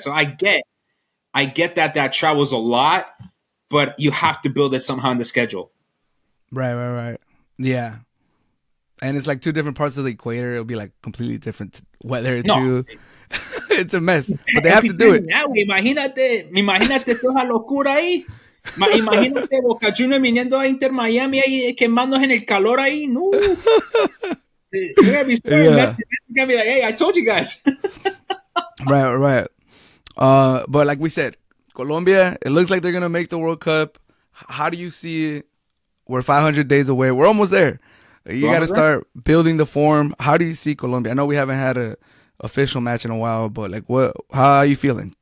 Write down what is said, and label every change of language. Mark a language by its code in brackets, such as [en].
[en] So I get that travels a lot, but you have to build it somehow in the schedule. Right. Yeah. And it's like 2 different parts of the equator. It'll be like completely different weather too. It's a mess, but they have to do it. [es] Imagínate toda la locura ahí. Imagínate Boca Juniors viniendo a Inter Miami ahí, quemándose en el calor ahí. [en] No. You're gonna be scared. Messi's gonna be like, hey, I told you guys. Right. But like we said, Colombia, it looks like they're gonna make the World Cup. How do you see it? We're 500 days away. We're almost there. You got to start building the form. How do you see Colombia? I know we haven't had a official match in a while, but like, how are you feeling?